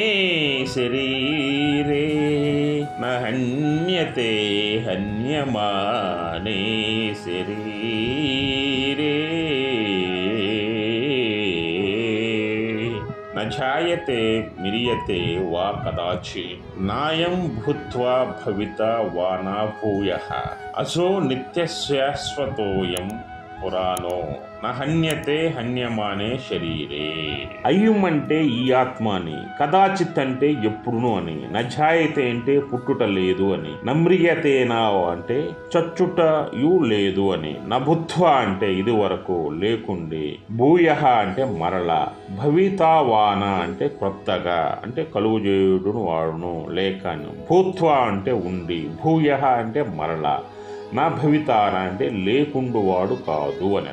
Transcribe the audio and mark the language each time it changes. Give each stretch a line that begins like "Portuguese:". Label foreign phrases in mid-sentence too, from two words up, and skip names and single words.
Sanskrit: शरीरे न हन्यते हन्यमाने शरीरे न जायते म्रियते वा कदाचि नायं भूत्वा भविता वा न भूयः असो नित्यशाश्वतोऽयं పురాణో న హన్యతే హన్యమానే శరీరే.
Telugu: అయ్యం అంటే ఈ ఆత్మ అని, కదాచిత్ అంటే ఎప్పుడును అని, నజాయతే అంటే పుట్టుట లేదు అని, నమ్రియతేనా అంటే చచ్చుటయు లేదు అని, నభుత్వ అంటే ఇది వరకు లేకుండి, భూయ అంటే మరల, భవితావాన అంటే కొత్తగా అంటే కలుగుజేయుడును వాడును లేక, భూత్వ అంటే ఉండి, భూయ అంటే మరల, నా భవితాన అంటే లేకుండువాడు కాదు అని.